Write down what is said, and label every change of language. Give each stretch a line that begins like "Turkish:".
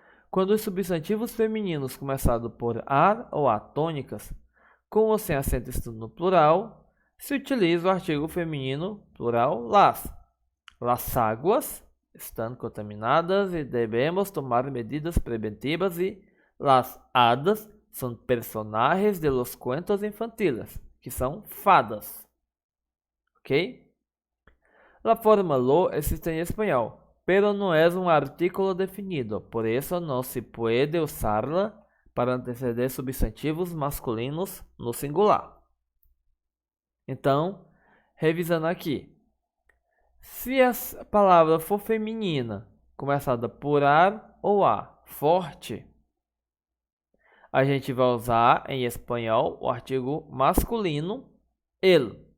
Portuguese: Quando os substantivos femininos começados por ar ou a tônicas, com ou sem acento estando no plural, se utiliza o artigo feminino plural las. Las águas estão contaminadas e devemos tomar medidas preventivas e las hadas são personagens
Spanish: de los cuentos infantiles,
Portuguese: que são fadas. ¿Ok?
Spanish: La forma lo existe en español, pero no es un artículo definido, por eso no se puede usarla para anteceder substantivos masculinos no singular.
Portuguese: Então, revisando aqui. Se a palavra for feminina, começada por ar ou a, forte, a gente vai usar em espanhol o artigo masculino el.